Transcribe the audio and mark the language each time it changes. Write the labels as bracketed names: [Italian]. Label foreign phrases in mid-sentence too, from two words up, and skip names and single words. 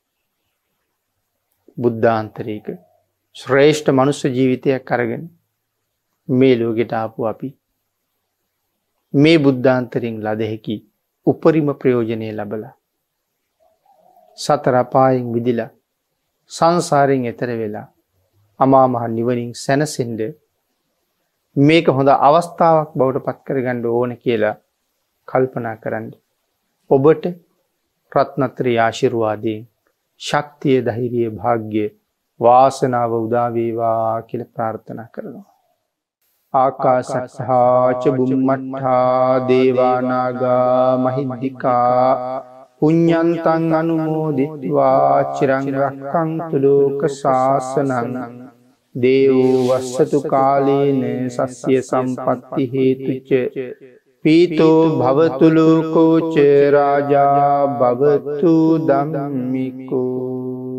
[Sinhala] බුද්ධාන්තරික ශ්‍රේෂ්ඨ මනුෂ්‍ය ජීවිතයක් අරගෙන මේ ලෝකෙට ආපු අපි මේ බුද්ධාන්තරයෙන් ලද හැකි උපරිම ප්‍රයෝජනය ලබලා සතර අපායෙන් මිදිලා සංසාරයෙන් එතර වෙලා අමා මහ නිවනින් සැනසෙන්න මේක හොඳ අවස්ථාවක් බවට පත් කරගන්න ඕන කියලා කල්පනා කරන්න. ඔබට රත්නත්‍රි ආශිර්වාදයෙන් ශක්තිය, ධෛර්යය, භාග්‍ය, වාසනාව උදා වේවා කියලා ප්‍රාර්ථනා කරනවා. [Pali] ආකාශත්තා ච බුම්මත්තා දේවා නාග මහිද්దికා පුඤ්ඤන්තං අනුමෝදිත්වා චිරං රක්ඛන්තු ලෝක ශාසනං දේවෝ වස්සතු කාලේන සස්්‍ය සම්පත්ති හේතුච පීතෝ භවතු ලෝකෝ ච රාජා භවතු ධම්මිකෝ.